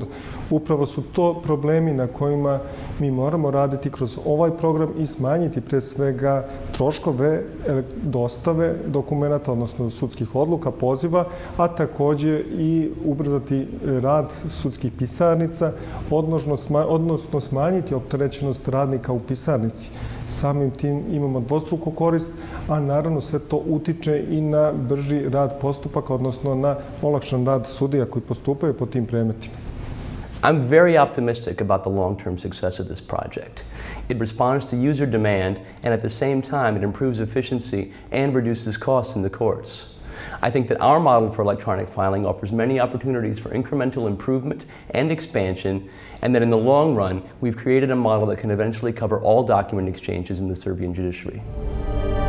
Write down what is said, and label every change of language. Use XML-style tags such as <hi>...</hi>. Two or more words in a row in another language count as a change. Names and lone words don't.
<sr>Upravo su to problemi na kojima mi moramo raditi kroz ovaj program i smanjiti pre svega troškove dostave dokumenta, odnosno sudskih odluka, poziva, a takođe i ubrzati rad sudskih pisarnica, odnosno smanjiti opterećenost radnika u pisarnici. Samim tim imamo dvostruku korist, a naravno sve to utiče i na brži rad postupaka, odnosno na olakšan rad sudija koji postupaju po tim predmetima.</sr> <en>I'm very optimistic about the long-term success of this project. It responds to user demand, and at the same time, it improves efficiency and reduces costs in the courts. I think that our model for electronic filing offers many opportunities for incremental improvement and expansion, and that in the long run, we've created a model that can eventually cover all document exchanges in the Serbian judiciary.</en>